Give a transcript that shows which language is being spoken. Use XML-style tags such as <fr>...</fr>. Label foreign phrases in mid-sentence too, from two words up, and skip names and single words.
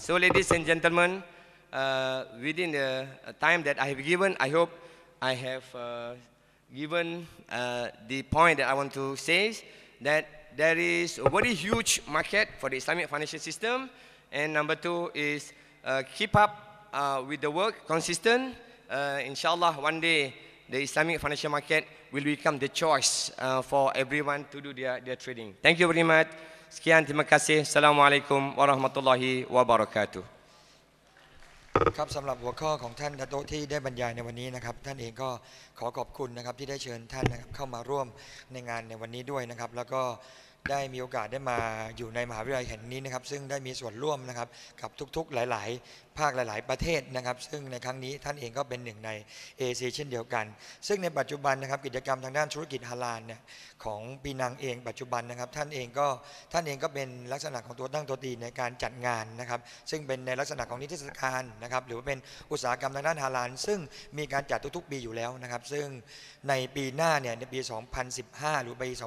<en>So, ladies and gentlemen, within the time that I have given, I hope I have given the point that I want to say, that there is a very huge market for the Islamic financial system. And number two is keep up with the work, consistent. Inshallah, one day the Islamic financial market will become the choice for everyone to do their trading. Thank you very much.</en> <id>Sekian, terima kasih.</id> <ar>السلام عليكم ورحمة الله وبركاته.</ar> <th>ครับสำหรับหัวข้อของท่านดาโตที่ได้บรรยายในวันนี้นะครับท่านเองก็ขอขอบคุณนะครับที่ได้เชิญท่านนะครับเข้ามาร่วมในงานในวันนี้ด้วยนะครับแล้วก็ ได้มีโอกาสได้มาอยู่ในมหาวิทยาลัยแห่งนี้นะครับซึ่งได้มีส่วนร่วมนะครับกับทุกๆหลายๆภาคหลายๆประเทศนะครับซึ่งในครั้งนี้ท่านเองก็เป็นหนึ่งในเอเชียเช่นเดียวกันซึ่งในปัจจุบันนะครับกิจกรรมทางด้านธุรกิจฮาลาลเนี่ยของปีนังเองปัจจุบันนะครับท่านเองก็เป็นลักษณะของตัวตั้งตัวตีในการจัดงานนะครับซึ่งเป็นในลักษณะของนิทรรศการนะครับหรือว่าเป็นอุตสาหกรรมทางด้านฮาลาลซึ่งมีการจัดทุกๆปีอยู่แล้วนะครับซึ่งในปีหน้าเนี่ยในปี 2015 หรือปี</th>